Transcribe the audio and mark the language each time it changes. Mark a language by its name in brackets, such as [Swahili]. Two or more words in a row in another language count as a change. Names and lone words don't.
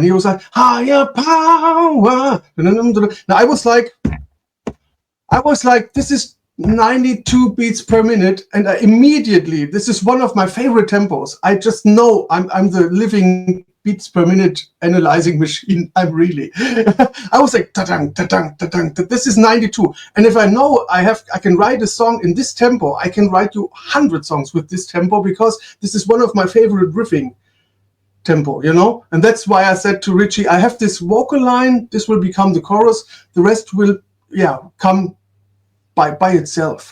[English] He was like, higher power. Now I was like, this is 92 beats per minute, and I immediately, this is one of my favorite tempos. I just know I'm the living beats per minute analyzing machine. I'm really, I was like, ta-dang, ta-dang, ta-dang. This is 92. And if I know I can write a song in this tempo, I can write you 100 songs with this tempo, because this is one of my favorite riffing tempo, you know? And that's why I said to Richie, I have this vocal line, this will become the chorus, the rest will, come by itself.